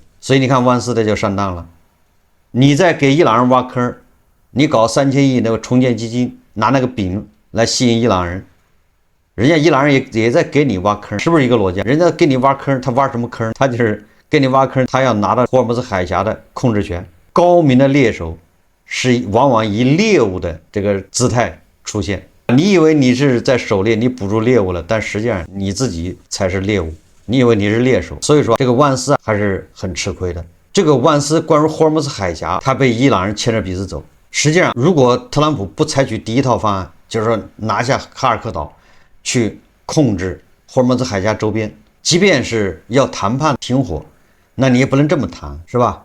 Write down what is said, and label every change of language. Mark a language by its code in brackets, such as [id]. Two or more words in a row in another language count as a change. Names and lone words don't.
[zh] 所以你看萬斯的就上當了，你在給伊朗人挖坑，你搞3000億那個重建基金，拿那個餅來吸引伊朗人。人家伊朗人也在給你挖坑，是不是一個邏輯？人家給你挖坑，他挖什麼坑？他就是給你挖坑，他要拿到霍爾木茲海峽的控制權。高明的獵手是往往以獵物的這個姿態出現。你以為你是在狩獵，你捕住獵物了，但實際上你自己才是獵物。你以為你是獵手，所以說這個萬斯還是很吃虧的。這個萬斯關於霍爾木茲海峽，他被伊朗人牽着鼻子走。實際上，如果特朗普不採取第一套方案，就是說拿下哈爾科島，去控制霍爾木茲海峽周邊，即便是要談判停火，那你也不能這麼談，是吧？